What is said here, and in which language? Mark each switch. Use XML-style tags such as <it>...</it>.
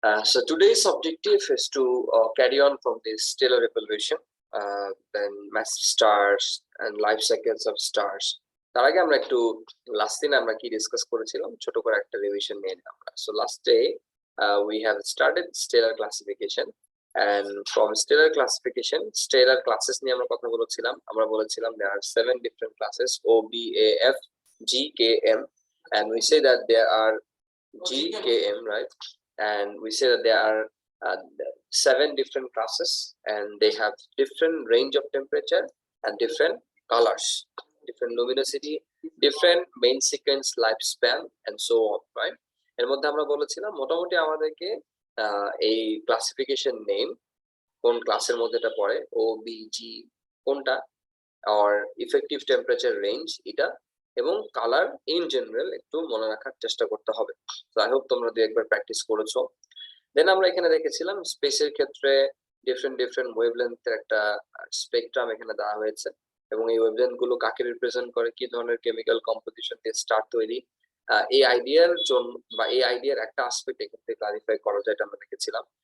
<en>So today's objective is to carry on from this stellar evaluation, then massive stars and life cycles of stars.</en> <bn>তার আগে আমরা একটু last দিন আমরা কি ডিসকাস করেছিলাম ছোট করে একটা রিভিশন নিয়ে নিলাম আমরা।</bn> <en>So last day we have started stellar classification, and from stellar classification stellar classes</en> <bn>নিয়ে আমরা কথা বলেছিলাম। আমরা বলেছিলাম</bn> <en>there are 7 different classes O B A F G K M, and we say that there are G K M, right? And we say that there are 7 different classes, and they have different range of temperature and different colors, different luminosity, different main sequence lifespan, and so on, right?</en> <bn>এর মধ্যে আমরা বলেছিলাম মোটামুটি আমাদেরকে এই classification name কোন ক্লাসের মধ্যে এটা পড়ে, ও বি জি কোনটা, আর ইফেক্টিভ টেম্পারেচার রেঞ্জ এটা, এবং কালার ইন জেনারেল একটু মনে রাখার চেষ্টা করতে হবে। তো আই হোপ তোমরা দুই একবার প্র্যাকটিস করেছো। দেন আমরা এখানে দেখেছিলাম স্পেসের ক্ষেত্রে ডিফারেন্ট ওয়েভলেন্থের একটা স্পেকট্রাম এখানে দেওয়া হয়েছে, এবং এই ওয়েভলেন্থ গুলো কাকে রিপ্রেজেন্ট করে, কি ধরনের কেমিক্যাল কম্পোজিশন দিয়ে স্টার তৈরি, এই আইডিয়ার জন্য বা এই আইডিয়ার একটা আসপেক্ট এখান থেকে ক্লারিফাই করা যায়, এটা আমরা দেখেছিলাম।</bn>